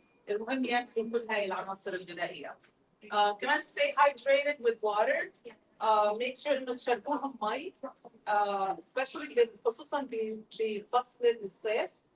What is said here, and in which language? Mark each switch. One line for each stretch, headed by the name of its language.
Arabic: المهم ياكلوا كل هاي العناصر الغذائيه. كمان
English: stay hydrated with water. Make sure
Arabic: انه تشربوهم مي،
English: especially
Arabic: خصوصا بفصل الصيف.